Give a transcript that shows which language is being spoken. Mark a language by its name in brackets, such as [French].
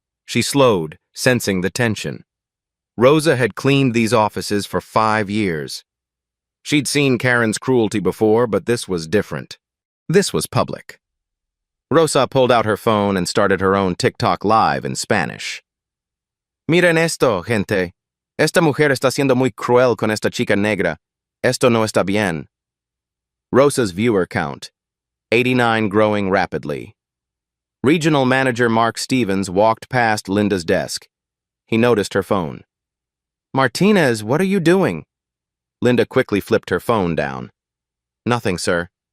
[English] She slowed, sensing the tension. Rosa had cleaned these offices for 5 years. She'd seen Karen's cruelty before, but this was different. This was public. Rosa pulled out her phone and started her own TikTok live in Spanish. [Spanish] Miren esto, gente. Esta mujer está siendo muy cruel con esta chica negra. Esto no está bien. [English] Rosa's viewer count, 89, growing rapidly. Regional manager Mark Stevens walked past Linda's desk. He noticed her phone. Martinez, what are you doing? Linda quickly flipped her phone down. Nothing, sir.